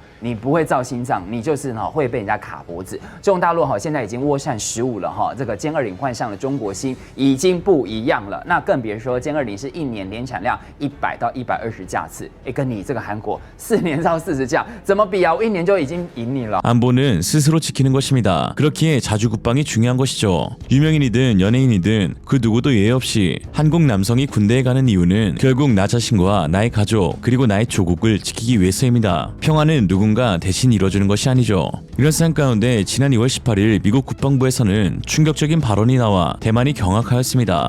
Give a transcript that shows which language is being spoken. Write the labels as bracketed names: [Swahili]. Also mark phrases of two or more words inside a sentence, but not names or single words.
[Chinese] 你不会造心脏，你就是会被人家卡脖子。中国大陆现在已经涡扇15了这个歼20换上了中国芯，已经不一样了。那更別說歼20是1年年產量100到120架次，跟你这个韩国4年造40架，怎么比啊？我1年就已经赢你了。 [Korean] 안보는 스스로 지키는 것입니다. 그렇기에 자주 국방이 중요한 것이죠. 유명인이든 연예인이든 그 누구도 예외 없이 한국 남성이 군대에 가는 이유는 결국 나 자신과 나의 가족 그리고 나의 조국을 지키기 위해서입니다. 평화는 누군가 대신 이뤄주는 것이 아니죠. 이런 상황 가운데 지난 2월 18일 미국 국방부에서는 충격적인 발언이 나와 대만이 경악하였습니다.